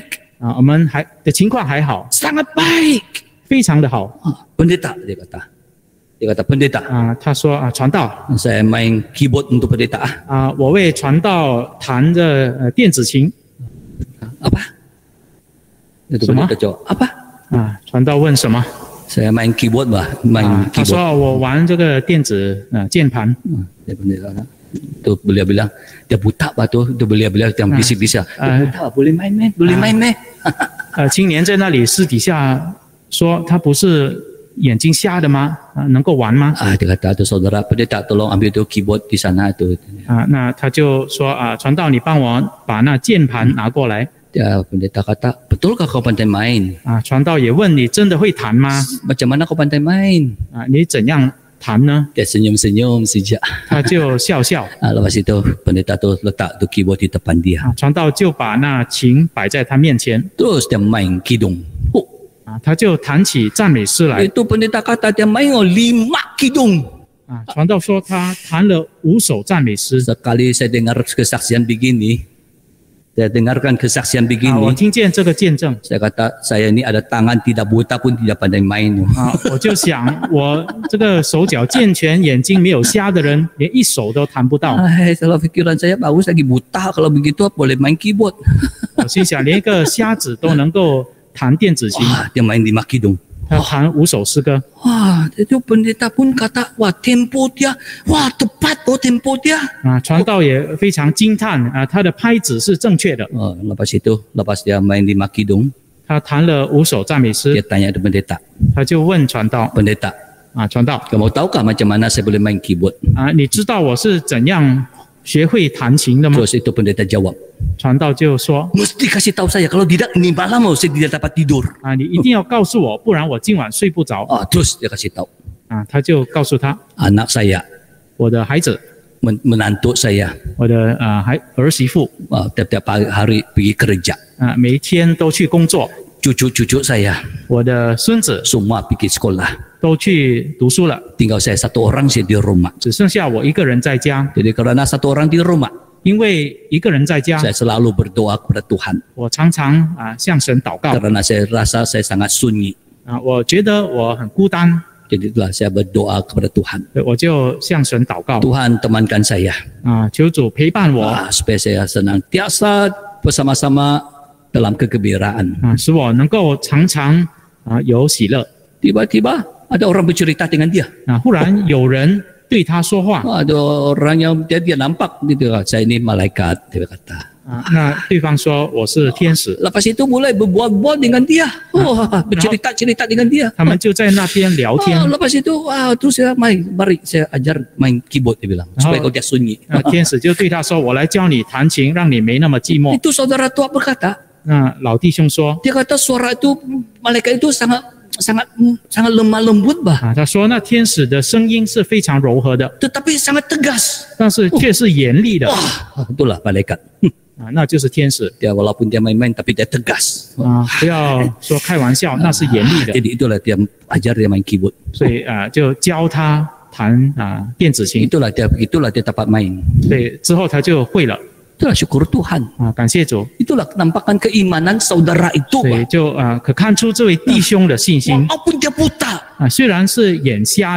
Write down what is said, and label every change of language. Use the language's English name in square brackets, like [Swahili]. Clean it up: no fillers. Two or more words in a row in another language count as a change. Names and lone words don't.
[Chinese] 我们的情况还好， [Malay] Sangat baik. [Chinese] 非常的好。 [Malay] Pendeta dia kata. Dia kata pendeta. [Chinese] 他说传道 [Malay] Saya main keyboard untuk pendeta. [Chinese] 我为传道弹着电子琴。 [Malay] Apa? Itu [Chinese] 什么 [Malay] pendeta jawab, apa? [Chinese] 传道问什么？ [Malay] Saya main keyboard bah, main [Chinese] 他 [Malay] keyboard. [Chinese] 说我玩这个电子键盘。 [Malay] Dia pendeta lah. Tu beliau bilang, dia buta bah tu. Tu beliau bilang yang bisik-bisik. Dia buta, boleh main meh, boleh main meh. [Chinese] 青年在那里私底下说他不是眼睛瞎的吗？能够玩吗？ [Malay] Dia kata tu saudara pendeta tolong ambil tu keyboard di sana tu. [Chinese] 那他就说传道你帮我把那键盘拿过来。 [Malay] Dia pendeta kata, betulkah kau pandai main? [Chinese] 传道也问你真的会弹吗？ [Malay] Macam mana kau pandai main? [Chinese] 你怎样弹呢？ [Malay] Dia senyum-senyum saja. [Chinese] 他就笑笑。 [Malay] Lepas itu pendeta tu letak tu keyboard di depan dia. [Chinese] 传道就把那琴摆在他面前。 [Malay] Terus dia main kidung. [Chinese] 他就弹起赞美诗来。 [Malay] Itu pendeta kata dia main 5 kidung. [Chinese] 传道说他弹了5首赞美诗。 [Malay] Sekali saya dengar kesaksian begini, saya dengarkan kesaksian [Chinese] 我 [Malay] begini, [Chinese] 听见这个见证， [Malay] saya kata saya ini ada tangan tidak buta pun tidak pandai main. [Chinese] 我就想，我这个手脚健全、眼睛没有瞎的人，连一首都弹不到。 [Malay] Kalau pikiran saya bagus lagi buta, kalau begitu boleh main keyboard. [Chinese] 我心想，连一个瞎子都能够弹电子琴， [Malay] Wah, dia main 5 kidung. [Chinese] 他弹5首诗歌。 [Malay] Wah, itu pendeta pun kata, wah tempo dia, wah tepat tempo dia. [Chinese] 传道也非常惊叹他的拍子是正确的。 [Malay] Lepas itu, lepas dia main 5 kidung, [Chinese] 他弹了5首赞美 [Malay] dia [Chinese] 诗， [Malay] tanya ke pendeta, [Chinese] 他就问传道 [Malay] pendeta, [Chinese] 传道 [Malay] kamu tahukah macam mana saya boleh main keyboard? [Chinese] 你知道我是怎样学会弹琴的吗？ [Malay] Terus itu pendeta jawab, [Chinese] 传道就说 [Malay] mesti kasih tahu saya, kalau tidak ini malam saya tidak dapat tidur. [Chinese] 你一定要告诉我，不然我今晚睡不着。 [Malay] Terus dia kasih tahu, [Chinese] 他就告诉他， [Malay] anak saya, [Chinese] 我的孩子， [Malay] menantu saya, [Chinese] 我的儿媳妇 [Malay] tiap-tiap hari pergi kerja. [Chinese] 每一天都去工作， [Malay] Cucu-cucu saya [Chinese] 我的孙子 [Malay] semua pergi sekolah. [Chinese] 都去读书了， [Malay] Tinggal saya satu orang saya di rumah. [Chinese] 只剩下我一个人在家。 [Malay] Jadi karena satu orang di rumah, [Chinese] 因为一个人在家， [Malay] saya selalu berdoa kepada Tuhan. [Chinese] 我常常向神祷告 [Malay] Karena saya rasa saya sangat sunyi. [Chinese] 我觉得我很孤单， [Malay] Jadi itulah saya berdoa kepada Tuhan. [Chinese] 我就向神祷告 [Malay] Tuhan temankan saya. [Chinese] 求主陪伴我 [Malay] Supaya saya senantiasa bersama-sama dalam kegembiraan. [Chinese] 使我能够常常有喜乐。 [Malay] Tiba-tiba ada orang bercerita dengan dia. [Chinese] 忽然有人对他说话， [Malay] Ada orang yang dia nampak gitu, saya ini malaikat, dia kata. [Chinese] 那对方说我是天使， [Malay] Lepas itu mulai berbual-bual dengan dia. Bercerita-cerita dengan dia. [Chinese] 他们就在那边聊天。 [Malay] Lepas itu, terus saya mari saya ajar main keyboard, dia bilang, supaya kau dia sunyi. [Chinese] 天使就对他说：“我来教你弹琴，让你没那么寂寞。 [Malay] Itu saudara tua berkata, ” [Chinese] 老弟兄说 [Malay] dia kata suara itu malaikat itu sangat lemah lembut bah, [Chinese] 他说那天使的声音是非常柔和的， [Malay] tetapi sangat tegas. [Chinese] 但是却是严厉的。 [Malay] Itulah malaikat. [Chinese] 那就是天使 [Malay] Dia walaupun dia main-main tapi dia tegas. [Chinese] 不要说开玩笑，那是严厉的。 [Malay] Jadi itulah dia ajar dia main keyboard. [Chinese] 所以就教他弹电子琴， [Malay] Itulah dia dapat main. [Chinese] 所以之后他就会了。 [Malay] Itulah syukur Tuhan. [Chinese] 感谢主。 [Malay] Itulah penampakan keimanan saudara itu. [Chinese] 所以就可看出这位弟兄的信心 [Malay] Walaupun dia buta, [Chinese] 虽然是眼瞎的，